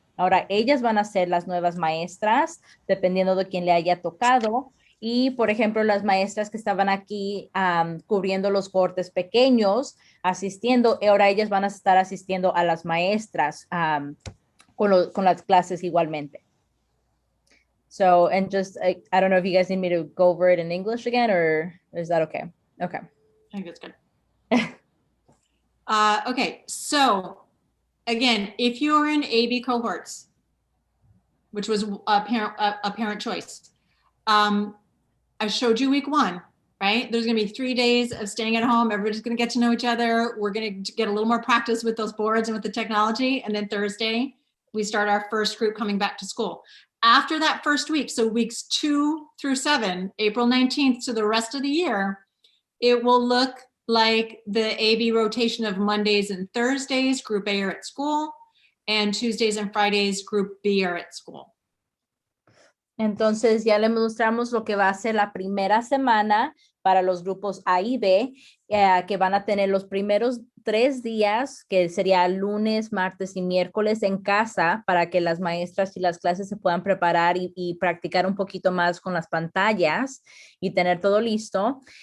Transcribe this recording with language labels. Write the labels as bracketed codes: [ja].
[es] Ahora, ellas van a ser las nuevas maestras, dependiendo de quién le haya tocado. Y, por ejemplo, las maestras que estaban aquí cubriendo los cortes pequeños, asistiendo, ahora ellas van a estar asistiendo a las maestras con las clases igualmente. [en] So, and just, I don't know if you guys need me to go over it in English again, or is that okay? Okay. I think that's good. Okay, so again, if you're in AB cohorts, which was a parent choice, I showed you week 1, right? There's going to be 3 days of staying at home. Everybody's going to get to know each other. We're going to get a little more practice with those boards and with the technology. And then Thursday, we start our first group coming back to school. After that first week, so weeks 2 through 7, April 19th to the rest of the year, it will look like the AB rotation of Mondays and Thursdays, group A are at school, and Tuesdays and Fridays, group B are at school. [es] Entonces ya le mostramos lo que va a ser la primera semana para los grupos A y B, que van a tener los primeros 3 días, que sería lunes, martes y miércoles en casa, para que las maestras y las clases se puedan preparar y practicar un poquito más con las pantallas y tener todo listo.